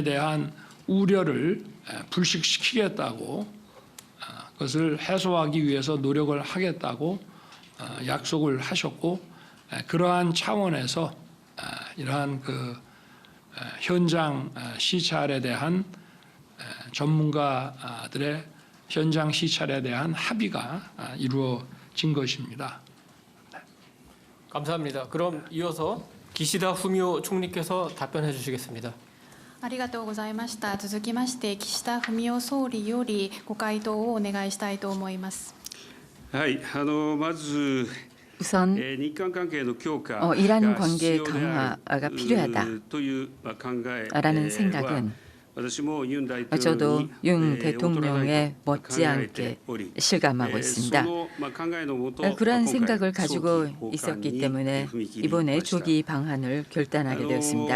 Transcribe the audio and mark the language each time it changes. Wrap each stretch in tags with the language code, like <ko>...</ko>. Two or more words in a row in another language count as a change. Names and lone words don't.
<ko>대한 우려를 불식시키겠다고 그것을 해소하기 위해서 노력을 하겠다고 약속을 하셨고 그러한 차원에서 이러한 그 현장 시찰에 대한 전문가들의 현장 시찰에 대한 합의가 이루어진 것입니다. 감사합니다. 그럼 이어서 기시다 후미오 총리께서 답변해 주시겠습니다.</ko> <ja>ありがとうございました。続きまして岸田文雄総理よりご回答をお願いしたいと思います。はい、まず</ja> <ko>우선</ko> <ja>日韓関係の強化</ja> <ko>이란 관계 강화가 필요하다라는 생각은 저도 윤 대통령의 못지않게 실감하고 있습니다. 그러한 생각을 가지고 있었기 때문에 이번에 조기 방안을 결단하게 되었습니다.</ko>